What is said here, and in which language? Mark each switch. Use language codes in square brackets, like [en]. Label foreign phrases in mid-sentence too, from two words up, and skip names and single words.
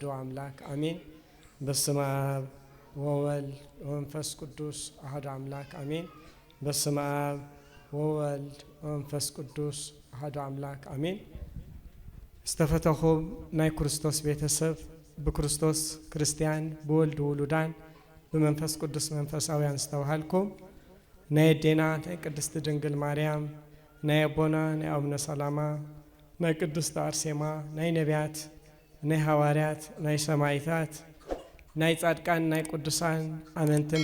[gez] አምላክ አሜን። በስመ አብ ወወልድ ወመንፈስ ቅዱስ አሐዱ አምላክ አሜን። በስመ አብ ወወልድ ወመንፈስ ቅዱስ አሐዱ አምላክ አሜን። [ti] ዝተፈተኹም ናይ ክርስቶስ ቤተሰብ ብክርስቶስ ክርስቲያን ብወልድ ውሉዳን ብመንፈስ ቅዱስ መንፈሳውያን ዝተባሃልኩም ናይ ዴና ናይ ቅድስት ድንግል ማርያም ናይ አቦና ናይ አቡነ ሰላማ ናይ ቅድስት አርሴማ ናይ ነቢያት ናይ ሐዋርያት ናይ ሰማዕታት ናይ ጻድቃን ናይ ቅዱሳን አመንትን